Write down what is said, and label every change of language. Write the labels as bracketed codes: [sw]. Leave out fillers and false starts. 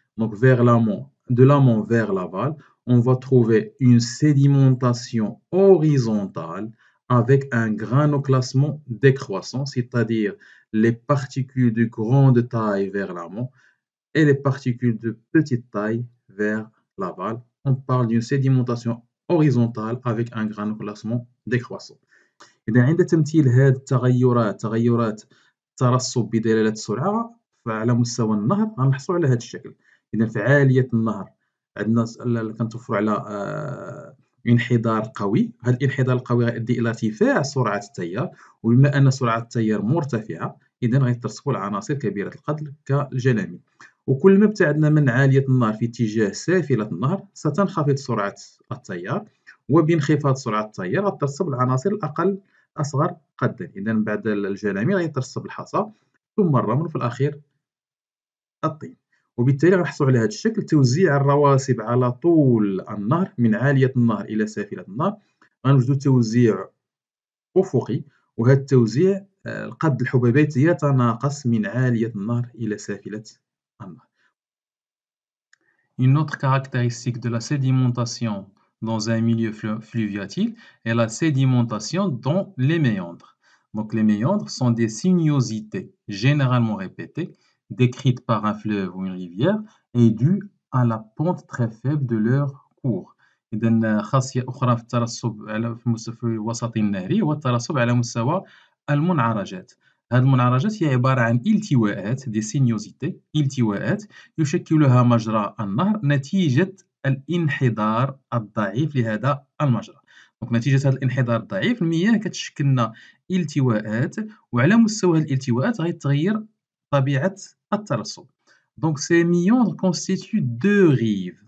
[fr] Donc vers l'amont, de l'amont vers l'aval, on va trouver une sédimentation horizontale avec un granoclassement décroissant, c'est-à-dire les particules de grande taille vers l'amont et les particules de petite taille vers l'aval. On parle d'une sédimentation horizontale avec un granoclassement décroissant. [ar] إذا عند تمثيل هذه التغيرات، تغيرات الترسب بدلالة السرعة فعلى مستوى النهر غنحصلوا على هذا الشكل. إذا في عالية النهر عندنا كنتوفروا على انحدار قوي. هذا الانحدار القوي غيؤدي إلى ارتفاع سرعة التيار، وبما أن سرعة التيار مرتفعة إذا غيترسبوا العناصر كبيرة القدر كالجلامل. وكل ما ابتعدنا من عالية النهر في اتجاه سافلة النهر ستنخفض سرعة التيار، وبانخفاض سرعة التيار غترسب العناصر الأصغر قدا. إذا بعد الجلامل غيترسب الحصى ثم الرمل وفي الأخير الطين. وبالتالي غنحصلوا على هذا الشكل. توزيع الرواسب على طول النهر من عالية النهر إلى سافلة النهر غنوجدوا توزيع أفقي، وهذا التوزيع قد الحبيبات يتناقص من عالية النهر إلى سافلة النهر. [fr] Une autre caractéristique de la sédimentation dans un milieu fluviatile est la sédimentation dans les méandres. Donc les méandres sont des sinuosités généralement répétées, décrites par un fleuve ou une rivière et dues à la pente très faible de leur cours. [ar] إذن خاصية أخرى في الترسب في وسط النهري هو الترسب على مستوى المنعرجات. هذه المنعرجات هي عبارة عن التواءات دي سينيوزيتي، التواءات يشكلها مجرى النهر نتيجة الانحدار الضعيف لهذا المجرى. دونك نتيجة هذا الانحدار الضعيف المياه كتشكل لنا التواءات، وعلى مستوى هذه الالتواءات غيتغير طبيعة الترسب. [fr] Donc ces méandres constituent deux rives.